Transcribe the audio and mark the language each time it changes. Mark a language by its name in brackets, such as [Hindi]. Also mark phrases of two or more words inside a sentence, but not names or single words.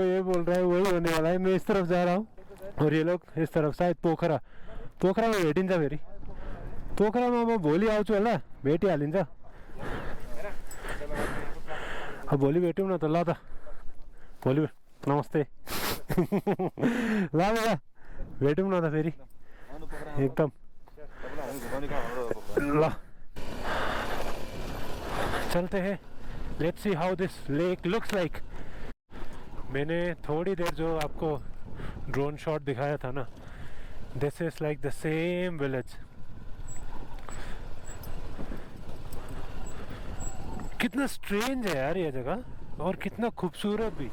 [Hindi] बोल रहा है वही होने वाला है। मैं इस तरफ जा रहा हूँ और ये लोग इस तरफ, शायद पोखरा [Nepali] पोखरामा भेटिन्छ फेरि। पोखरामा म भोलि आउँछु होला, भेटिहालिन्छ। अब भोलि भेटौँ न त, ल त भोलि नमस्ते। ल ल भेटौँ न त फेरि एकदम ल। [Hindi] चलते हैं, [English] let's see how this lake looks like. [Hindi] मैंने थोड़ी देर जो आपको [English] drone shot [Hindi] दिखाया था ना, [English] this is like the same village. [Hindi] कितना स्ट्रेंज है यार ये जगह, और कितना खूबसूरत भी।